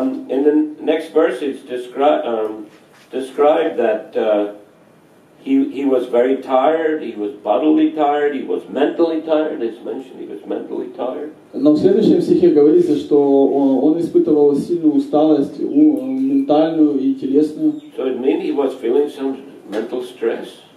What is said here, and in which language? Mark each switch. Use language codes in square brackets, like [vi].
[en] In the next verse, it's described that he was very tired, he was bodily tired, he was mentally tired. It's mentioned he was mentally tired. [ru] Но в следующем стихе говорится, что он испытывал сильную усталость, ментальную и телесную. [en] So it means he was feeling some mental stress.